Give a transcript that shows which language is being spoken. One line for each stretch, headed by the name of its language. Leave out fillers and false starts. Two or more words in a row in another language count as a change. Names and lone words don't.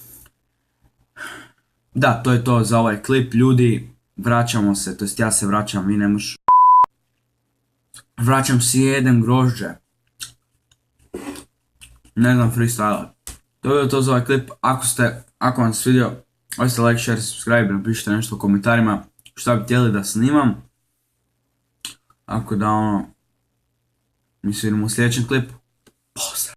Croatian: Da, to je to za ovaj klip, ljudi, vraćamo se, to jest ja se vraćam, vi ne možeš. Vraćam si jedem grožđe. Ne znam, freestyle. To je to za ovaj klip, ako vam se svidio, ostavite
English: like, share, subscribe,
Croatian: napišite nešto u komentarima šta bi htjeli da snimam. Ako da mi se vidimo u sljedećem klipu. Pozdrav!